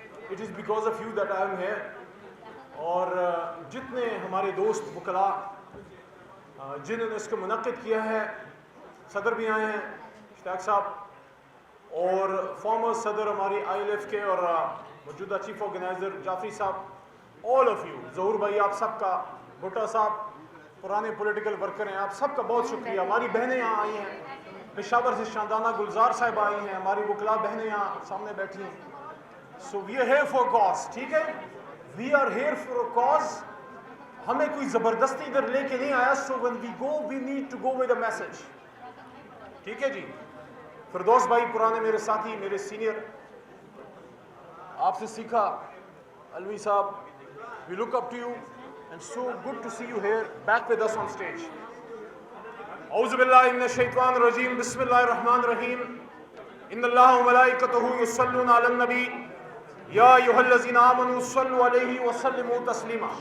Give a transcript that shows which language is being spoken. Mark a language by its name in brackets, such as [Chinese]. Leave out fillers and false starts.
[English] It is because of you that I am here. [Urdu] اور جتنے ہمارے دوست وکلاء جنہوں نے اس کو منعقد کیا ہے، صدر بھی آئے ہیں اشتیاق صاحب، اور فارمر صدر ہماری ILF کے اور موجودہ چیف آرگنائزر جعفری صاحب، [English] all of you، [Urdu] ظہور بھائی آپ سب کا، بھٹا صاحب پرانے پولیٹیکل ورکر ہیں، آپ سب کا بہت شکریہ. ہماری بہنیں یہاں آئی ہیں، پشاور سے شاندانہ گلزار صاحب آئی ہیں، ہماری وکلاء بہنیں یہاں سامنے بیٹھی ہیں. [English] So we are here for a cause. [Urdu] ٹھیک ہے، [English] we are here for a cause. [Urdu] ہمیں کوئی زبردستی ادھر لے کے نہیں آیا. [English] So when we go we need to go with a message. [Urdu] ٹھیک ہے جی. فردوس بھائی پرانے میرے ساتھی، میرے سینئر، آپ سے سیکھا. [English] الوی صاحب، we look up to you and so good to see you here back with us on stage. [Arabic] اعوذ باللہ من الشیطان الرجیم، بسم اللہ الرحمن الرحیم. ان اللہ وملائکتہ یصلون علی النبی یا ایھا الذین آمنوا صلوا علیہ وسلموا تسلیما.